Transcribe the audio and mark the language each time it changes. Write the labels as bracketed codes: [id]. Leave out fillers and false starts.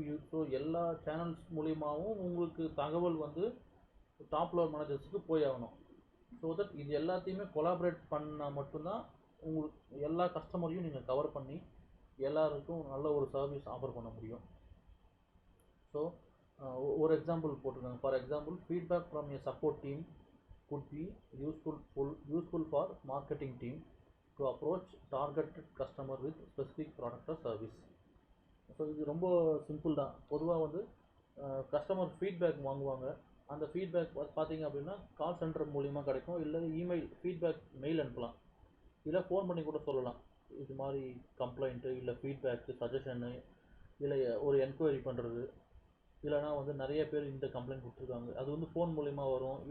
[ta] So எல்லா channels மூலியமாகவும் உங்களுக்கு தகவல் வந்து டாப் லெவல் மேனேஜர்ஸுக்கு போய் ஆகணும். ஸோ தட் இது எல்லாத்தையுமே கொலாபரேட் பண்ணால் மட்டும்தான் உங்களுக்கு எல்லா கஸ்டமரையும் நீங்கள் கவர் பண்ணி எல்லாருக்கும் நல்ல ஒரு சர்வீஸ் ஆஃபர் பண்ண முடியும். ஸோ ஒரு எக்ஸாம்பிள் போட்டிருக்காங்க. [en] For example, feedback from a support team could be useful for marketing team to approach targeted customer with specific product or service. [ta] So இது ரொம்ப சிம்பிள் தான். பொதுவாக வந்து கஸ்டமர் ஃபீட்பேக் வாங்குவாங்க. அந்த ஃபீட்பேக் பார்த்தீங்க அப்படின்னா கால் சென்டர் மூலிமா கிடைக்கும், இல்லை இமெயில் ஃபீட்பேக் மெயில் அனுப்பலாம், இல்லை ஃபோன் பண்ணி கூட சொல்லலாம். இது மாதிரி கம்ப்ளைண்ட்டு இல்லை ஃபீட்பேக்கு சஜஷனு இல்லை ஒரு என்கொயரி பண்ணுறது, இல்லைனா வந்து நிறைய பேர் இந்த கம்ப்ளைண்ட் கொடுத்துருக்காங்க, அது வந்து ஃபோன் மூலிமா வரும்.